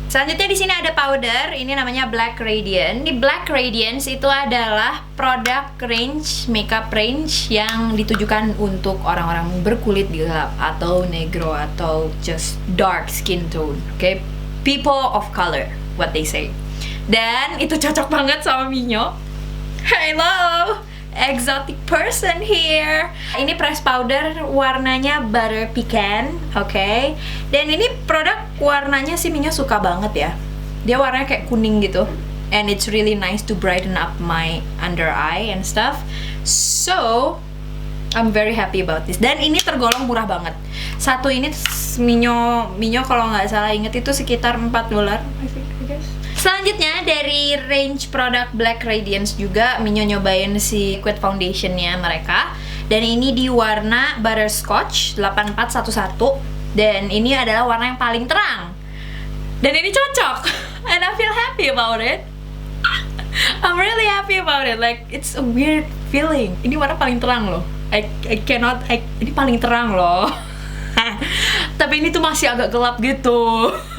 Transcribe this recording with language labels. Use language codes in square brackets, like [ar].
[id] Selanjutnya di sini ada powder. Ini namanya Black Radiance. Di Black Radiance itu adalah produk range, makeup range yang ditujukan untuk orang-orang berkulit gelap atau negro atau [en] just dark skin tone. Okay, people of color, what they say. [id] Dan itu cocok banget sama Minyo. [en] Hello, exotic person here. [id] Ini press powder, warnanya butter pecan, oke. Dan ini produk warnanya sih Minyo suka banget ya. Dia warnanya kayak kuning gitu, [en] and it's really nice to brighten up my under eye and stuff. So I'm very happy about this. [id] Dan ini tergolong murah banget. Satu ini Minyo kalau nggak salah inget itu sekitar $4, [en] I think, I guess. [id] Selanjutnya dari range produk Black Radiance juga Minyo nyobain si liquid foundationnya mereka. Dan ini di warna Butterscotch 8411. Dan ini adalah warna yang paling terang. Dan ini cocok. [en] And I feel happy about it. I'm really happy about it. Like, it's a weird feeling. [id] Ini warna paling terang loh. Ini paling terang loh. Tapi ini tuh masih agak gelap gitu.